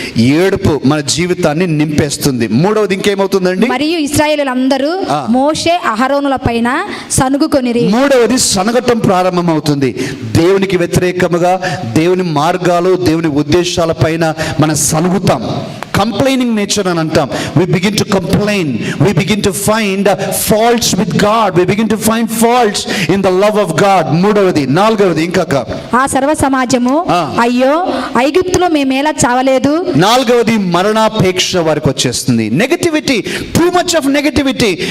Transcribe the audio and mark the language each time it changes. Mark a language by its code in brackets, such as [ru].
[te] ఏడుపు మన జీవితాన్ని నింపేస్తుంది. మూడవది ఇంకేమవుతుందండి? మరియు ఇశ్రాయేలులందరూ మోషే అహరోనుల పైన సనుగుకొనిరి. మూడవది సనగటం ప్రారంభమవుతుంది. దేవునికి వ్యతిరేకముగా, దేవుని మార్గాలు, దేవుని ఉద్దేశాల పైన మనం సనుగుతాం. కంప్లైనింగ్ నేచర్ అని అంటాం. [en] we begin to complain, we begin to find faults with God, we begin to find faults in the love of God. [te] మూడవది. నాలుగవది ఇంకాక, ఆ సర్వ సమాజము అయ్యో ఐగుప్తులో మేమేలా చావలేదు. నాలుగవది మరణాపేక్ష వారికి వచ్చేస్తుంది. Negativity, [en] Too much of negativity.